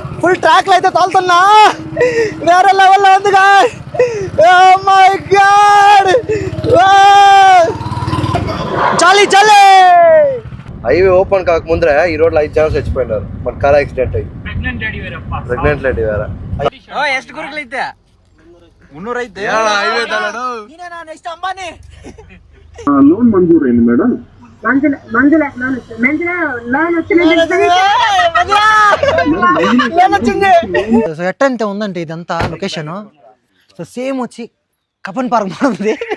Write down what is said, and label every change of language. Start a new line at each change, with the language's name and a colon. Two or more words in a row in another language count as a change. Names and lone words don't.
Telugu: ఫుల్ ట్రాక్ లో అయితే తోలుతున్నా, వేరే లెవెల్లో ఉంది గాయ్స్.
English: oh my god,
Telugu: చాలీ చాలీ. హైవే ఓపెన్ కాక ముందరే ఈ రోడ్లో 5 జనాలు చచ్చిపోయినారు మన కార్ యాక్సిడెంట్ అయ్యి. ప్రెగ్నెంట్ లేడీ వేరే
Kannada: ಎಷ್ಟು ಗುರುಗಳೈತೆ ಮುನ್ನೂರೈತೆ
Telugu: హైవే తలడు నేనేనా నెక్స్ట్ అంబానీ? లోన్ మంజూరైంది మేడం. సో ఎట్టంతే ఉందంటే ఇదంతా లొకేషన్. సో సేమ్ వచ్చి కపన్ పార్క్ ఉంది.